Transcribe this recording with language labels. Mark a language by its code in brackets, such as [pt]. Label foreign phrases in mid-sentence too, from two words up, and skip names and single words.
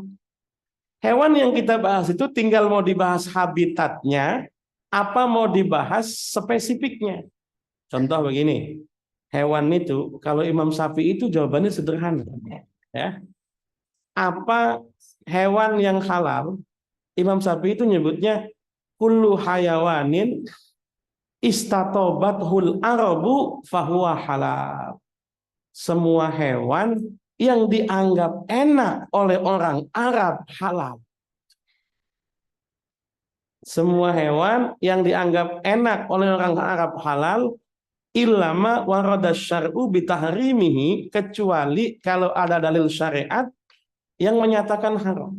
[id] Hewan yang kita bahas itu tinggal mau dibahas habitatnya, apa mau dibahas spesifiknya. Contoh begini, hewan itu kalau Imam Syafi'i itu jawabannya sederhana. Ya. Apa hewan yang halal? [ar] Imam Syafi'i [id] itu nyebutnya [ar] كل حيوان استطابته العرب فهو حلال. [id] Semua hewan yang dianggap enak oleh orang Arab halal. Semua hewan yang dianggap enak oleh orang Arab halal, [ar] إلا ما ورد الشرع بتحريمه, [id] kecuali kalau ada dalil syariat yang menyatakan haram.